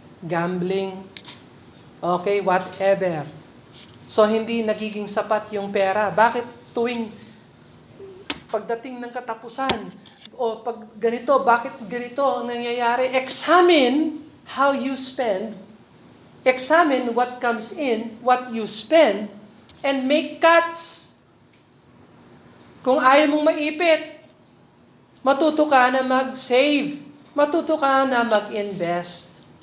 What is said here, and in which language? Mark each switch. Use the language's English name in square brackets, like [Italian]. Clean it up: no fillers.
[English] Gambling, okay, whatever. [Filipino] So, hindi nagiging sapat yung pera. Bakit tuwing pagdating ng katapusan, o pag ganito, bakit ganito ang nangyayari? Examine how you spend [English] Examine what comes in, what you spend, and make cuts. [Filipino] Kung ayaw mong maipit, matuto ka na mag-save. Matuto ka na mag-invest.